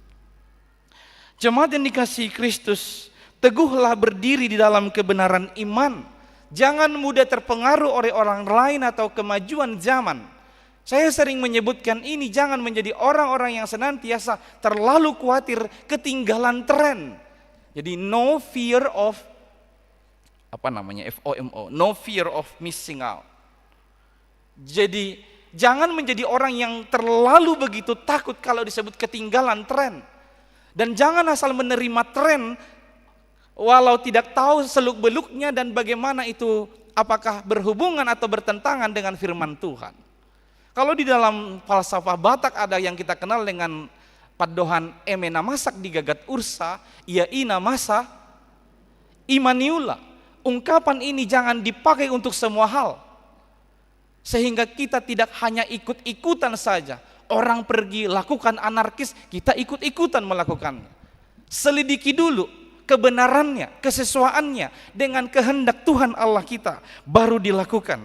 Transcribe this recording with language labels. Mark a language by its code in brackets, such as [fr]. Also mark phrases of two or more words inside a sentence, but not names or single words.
[id] Jemaat yang dikasihi Kristus, teguhlah berdiri di dalam kebenaran iman. Jangan mudah terpengaruh oleh orang lain atau kemajuan zaman. Saya sering menyebutkan ini, jangan menjadi orang-orang yang senantiasa terlalu khawatir ketinggalan tren. [en] Jadi no fear of FOMO, no fear of missing out. [id] Jadi jangan menjadi orang yang terlalu begitu takut kalau disebut ketinggalan tren. Dan jangan asal menerima tren walau tidak tahu seluk-beluknya dan bagaimana itu, apakah berhubungan atau bertentangan dengan firman Tuhan. Kalau di dalam falsafah Batak ada yang kita kenal dengan [bbc] padohan emena masak digagat ursa, ia ina masa imaniula. [id] Ungkapan ini jangan dipakai untuk semua hal, sehingga kita tidak hanya ikut-ikutan saja. Orang pergi lakukan anarkis, kita ikut-ikutan melakukannya. Selidiki dulu kebenarannya, kesesuaiannya dengan kehendak Tuhan Allah kita, baru dilakukan.